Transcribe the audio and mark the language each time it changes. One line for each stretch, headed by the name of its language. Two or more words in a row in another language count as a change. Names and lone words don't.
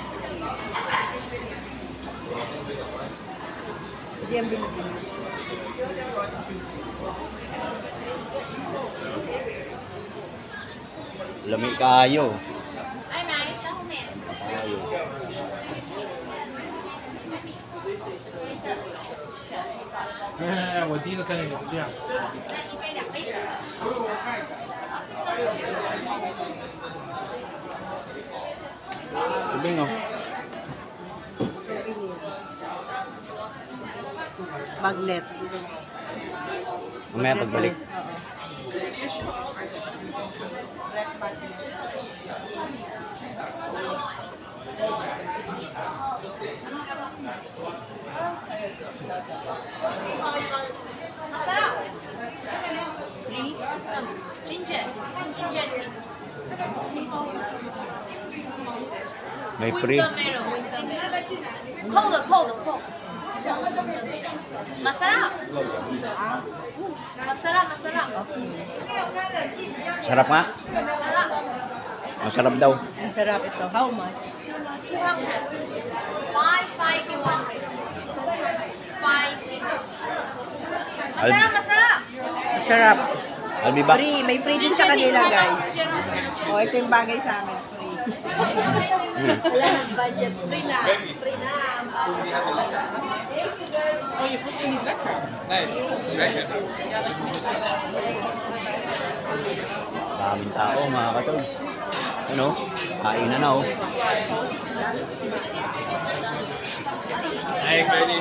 Filipino: Hindi ang binibili.
Cebuano: Lami kayo.
Filipino: Ay, may, ako may. Kayo.
Chinese: 我第一次看见你这样。
Filipino: Tubing oh. Magnet. Mamaya pagbalik. Masarap.
English: Ginger. Ginger tea.
Filipino: May free.
English: Winter melon. Winter melon. Cold, cold, cold.
Filipino: Masarap. Masarap, masarap. Sarap nga. Masarap. Masarap daw. Ang sarap ito.
English: How much? 200. 551. 5.
Filipino: Masarap, masarap. Masarap.
English: I'll be back.
Filipino: Free. May free din sa kanila, guys. Oh, ito yung bagay sa amin. Free. Wala nang budget. Free na. Free na.
Dutch: Oh, je voelt ze niet lekker. Nee, lekker.
Filipino: Daming tao mga katol. Ano? Kain na oh.
Dutch: Nee, ik weet niet.